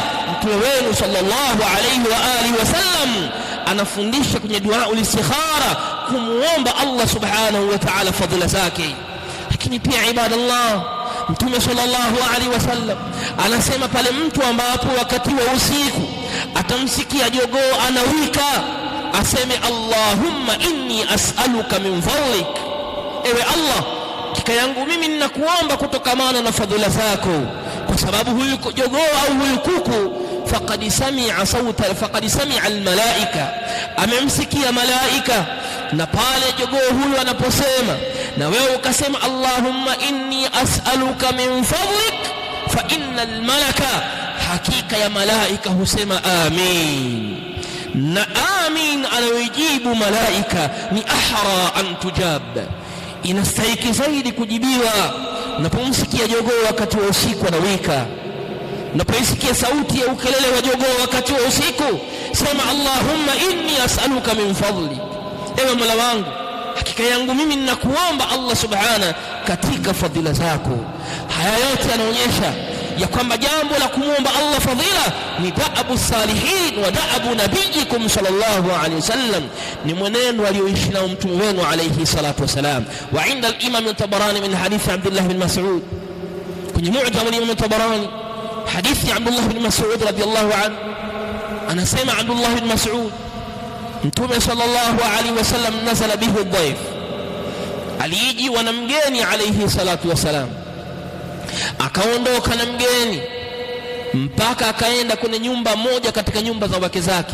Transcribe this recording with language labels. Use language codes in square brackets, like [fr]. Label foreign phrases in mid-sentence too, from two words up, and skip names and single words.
[sw] Mtume wenu [ar] صلى الله عليه وعلى آله وسلم [sw] anafundisha kwenye dua ulistikhara kumuomba Allah [ar] سبحانه وتعالى [sw] fadhila zake. Lakini pia ibadallah, Mtume [ar] صلى الله عليه وسلم [sw] anasema pale mtu ambapo wakati wa usiku atamsikia jogoo anawika, aseme [ar] اللهم إني أسألك من فضلك, [sw] ewe Allah, hakika yangu mimi ninakuomba kutokamana na fadhila zako, kwa sababu huyu jogoo au huyu kuku [ar] فقد سمع الملائكة, [sw] amemsikia malaika. Na pale jogoo huyu anaposema na wewe ukasema [ar] اللهم إني أسألك من فضلك, فإن الملك, [sw] hakika ya malaika husema amin. Na amin anayojibu malaika ni [ar] أحرى أن تجاب, [sw] inastahiki zaidi kujibiwa. Unapomsikia jogoo wakati wa usiku anawika, unapoisikia sauti ya ukelele wa jogoo wakati wa usiku, sema [ar] اللهم إني أسألك من فضلك, [sw] ewe Mola wangu, hakika yangu mimi ninakuomba Allah subhana katika fadhila zako. Haya yote yanaonyesha ya kwamba jambo la kumuomba Allah fadhila ni [ar] دأب الصالحين ودأب نبيكم صلى الله عليه وسلم, [sw] ni mwenendo alioishi nao mtume wenu [ar] عليه الصلاة والسلام. وعند الإمام الطبراني من حديث عبد الله بن مسعود, [sw] kwenye mu'jam al-imam al-Tabarani hadithi Abdullah bin Mas'ud [ar] رضي الله عنه, [sw] anasema Abdullah bin Mas'ud, Mtume [ar] صلى الله عليه وسلم نزل به ضيف, [sw] alijiwa na mgeni [ar] عليه الصلاة والسلام, [sw] akaondoka na mgeni mpaka akaenda kwenye nyumba moja katika nyumba za wake zake.